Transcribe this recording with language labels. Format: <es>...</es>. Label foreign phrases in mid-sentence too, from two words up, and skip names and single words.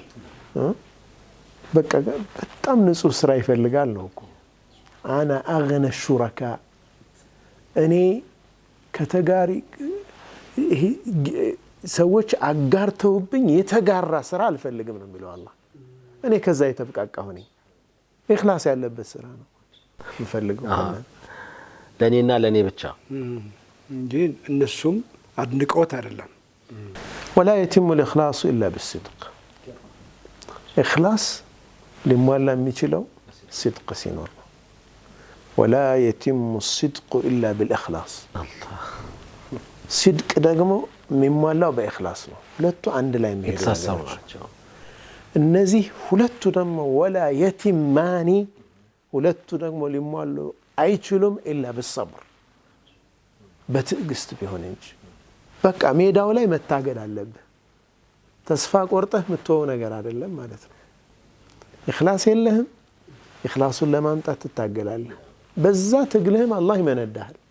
<am>በቃ በጣም ንጹህ ስራ ይፈልጋል ነው እኮ</am> <ar>أنا أغنى الشركاء</ar> <am>እኔ ከተጋሪ ሰዎች አጋርተውብኝ የተጋራ ስራ አልፈልግም ነው የሚለው አላህ። እኔ ከዛ የተብቃቃሁ ነኝ። ኢኽላስ ያለበት ስራ ነው የምፈልገው ለኔና ለኔ ብቻ እንጂ እነሱም አድንቀውት አይደለም።</am> <ar>ولا يتم الإخلاص إلا بالصدق إخلاص لمولا የሚችለው صدق</ar> <am>ሲኖር ነው።</am> <ar>ولا يتم الصدق إلا بالإخلاص</ar> <am>صدق ደግሞ የሚሟላው በኢኽላስ ነው። ሁለቱ አንድ ላይ የሚሄዱ ናቸው። እነዚህ ሁለቱ ደግሞ</am> <ar>ولا يتمان</ar> <am>ሁለቱ ደግሞ ሊሟሉ አይችሉም</am> <ar>إلا بالصبر</ar> <am>በትዕግስት ቢሆን እንጂ በቃ ሜዳው ላይ መታገል አለብህ። ተስፋ ቆርጠህ ምትወው ነገር አይደለም ማለት ነው። ኢኽላስ የለህም፣ ኢኽላሱን ለማምጣት ትታገላለህ። በዛ ትግልህም አላህ ይመነዳሃል።</am>